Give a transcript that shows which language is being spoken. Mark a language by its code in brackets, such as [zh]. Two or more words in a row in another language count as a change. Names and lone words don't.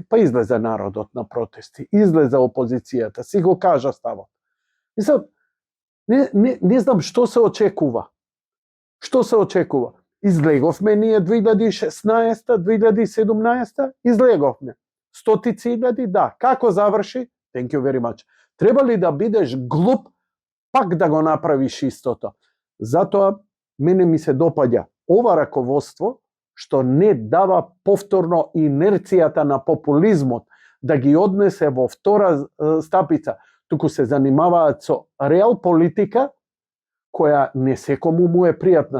[mk] Па излезе народот на протести, излезе опозицијата, си го кажа ставот. И sad, не знам што се очекува. Што се очекува? Излеговме ние 2016, 2017, излеговме. Стотици илјади, да. Како заврши? [en] Thank you very much. [mk] Треба ли да бидеш глуп, пак да го направиш истото? Затоа, мене ми се допаѓа ова раководство, што не дава повторно инерцијата на популизмот да ги однесе во втора стапица, туку се занимаваат со реал политика, која не секому му е пријатна.